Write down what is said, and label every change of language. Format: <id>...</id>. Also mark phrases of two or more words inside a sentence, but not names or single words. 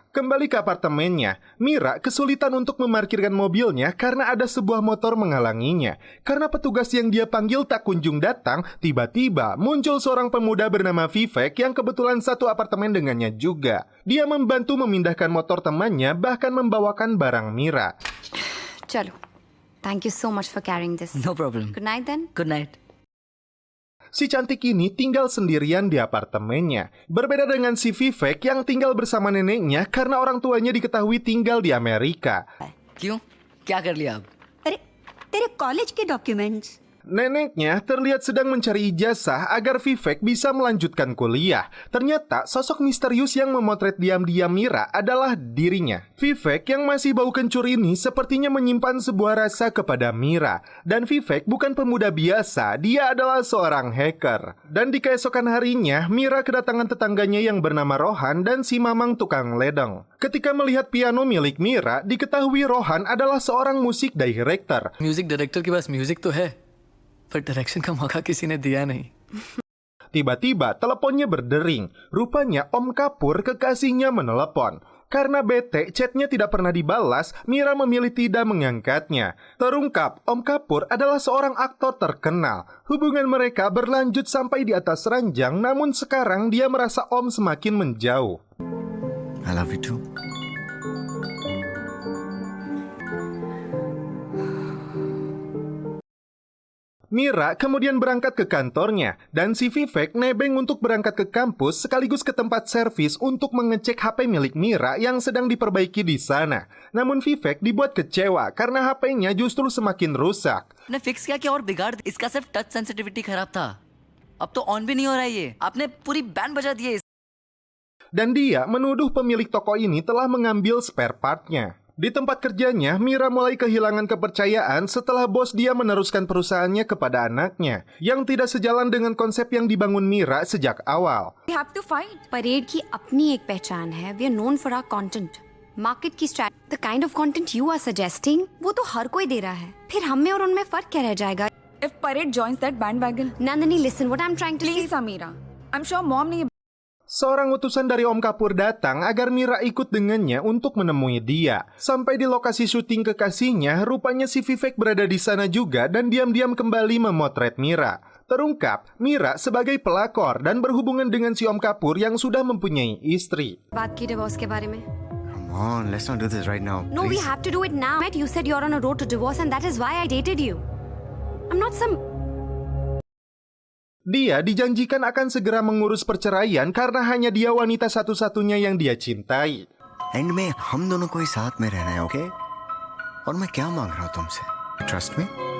<id>Kembali ke apartemennya, Mira kesulitan untuk memarkirkan mobilnya karena ada sebuah motor menghalanginya. Karena petugas yang dia panggil tak kunjung datang, tiba-tiba muncul seorang pemuda bernama Vivek yang kebetulan satu apartemen dengannya juga. Dia membantu memindahkan motor temannya, bahkan membawakan barang Mira.</id> <hi>Chalo.</hi> <en>Thank you so much for carrying this. No problem. Good night then. Good night.</en> <id>Si cantik ini tinggal sendirian di apartemennya. Berbeda dengan si Vivek yang tinggal bersama neneknya karena orang tuanya diketahui tinggal di Amerika.</id> <hi>क्यों? क्या कर लिया अब? अरे तेरे कॉलेज के डॉक्यूमेंट्स।</hi> <id>Neneknya terlihat sedang mencari ijazah agar Vivek bisa melanjutkan kuliah. Ternyata sosok misterius yang memotret diam-diam Mira adalah dirinya. Vivek yang masih bau kencur ini sepertinya menyimpan sebuah rasa kepada Mira. Dan Vivek bukan pemuda biasa, dia adalah seorang hacker. Dan di keesokan harinya, Mira kedatangan tetangganya yang bernama Rohan dan si Mamang tukang ledeng. Ketika melihat piano milik Mira, diketahui Rohan adalah seorang musik director.</id> <en>music director</en> <hi>के पास म्यूजिक तो है पर डायरेक्शन का मौका किसी ने दिया नहीं।</hi> <id>Tiba-tiba teleponnya berdering. Rupanya Om Kapur kekasihnya menelepon. Karena bete chatnya tidak pernah dibalas, Mira memilih tidak mengangkatnya. Terungkap, Om Kapur adalah seorang aktor terkenal. Hubungan mereka berlanjut sampai di atas ranjang, namun sekarang dia merasa Om semakin menjauh.</id> <en>I love you too.</en> <id>Mira kemudian berangkat ke kantornya, dan si Vivek nebeng untuk berangkat ke kampus sekaligus ke tempat servis untuk mengecek HP milik Mira yang sedang diperbaiki di sana. Namun Vivek dibuat kecewa karena HP-nya justru semakin rusak. आपने फिक्स किया कि और बिगाड़ दिया? इसका सिर्फ</id> <en>touch sensitivity</en> <id>खराब था। अब तो ऑन भी नहीं हो रहा है ये। आपने पूरी बैंड बजा दी है। Dan dia menuduh pemilik toko ini telah mengambil</id> <en>spare part-</en> <id>nya. Di tempat kerjanya, Mira mulai kehilangan kepercayaan setelah bos dia meneruskan perusahaannya kepada anaknya, yang tidak sejalan dengan konsep yang dibangun Mira sejak awal.</id> <en>We have to fight.</en> <hi>परेड की अपनी एक पहचान है.</hi> <en>We are known for our content.</en> <hi>मार्केट की स्ट्रैटेजी,</hi> <en>the kind of content you are suggesting,</en> <hi>वो तो हर कोई दे रहा है. फिर हम में और उनमें फर्क क्या रह जाएगा?</hi> <en>If Parade joins that bandwagon, Nandini, listen, what I'm trying to please say. Samira, I'm sure mom ne</en> <id>Seorang utusan dari Om Kapur datang agar Mira ikut dengannya untuk menemui dia. Sampai di lokasi syuting kekasihnya, rupanya si Vivek berada di sana juga dan diam-diam kembali memotret Mira. Terungkap, Mira sebagai pelakor dan berhubungan dengan si Om Kapur yang sudah mempunyai istri.</id> <hi>बात की divorce के बारे में.</hi> <en>Come on, let's not do this right now. No, we please. have to do it now. You said you're on a road to divorce and that is why I dated you. I'm not some...</en> <id>Dia dijanjikan akan segera mengurus perceraian karena hanya dia wanita satu-satunya yang dia cintai.</id> <hi>एंड में हम दोनों को ही साथ में रहना है, ओके? और मैं क्या मांग रहा हूँ तुमसे?</hi> <en>Trust me?</en>